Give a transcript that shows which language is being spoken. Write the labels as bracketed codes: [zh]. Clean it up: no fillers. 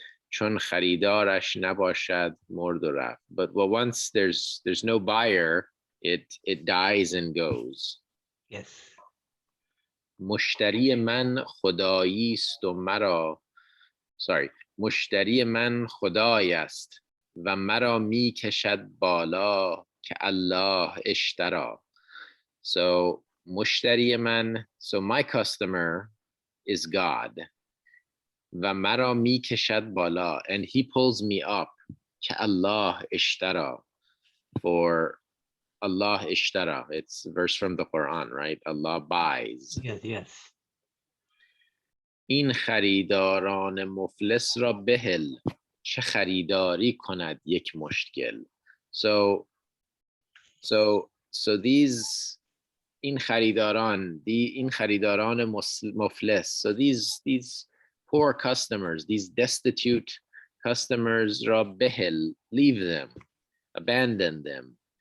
[fa] چون خریدارش نباشد مرد و رفت. [en] But well, once there's no buyer, it dies and goes. Yes. [fa] مشتری من خدایی است و مرا مشتری من خدای است و مرا می کشد بالا که الله اشترا. [en] So [fa] مشتری من, [en] so my customer is God. [fa] و مرا می کشد بالا, [en] and he pulls me up [fa] که الله اشترا, [en] for Allah ishtara. It's a verse from the Quran, right? Allah buys. Yes, yes. [fa] این خریداران مفلس را بهل چه خریداری کند یک مشکل. [en] So these [fa] این خریداران مفلس, [en] so these poor customers, these destitute customers [fa] را بهل, [en] leave them, abandon them.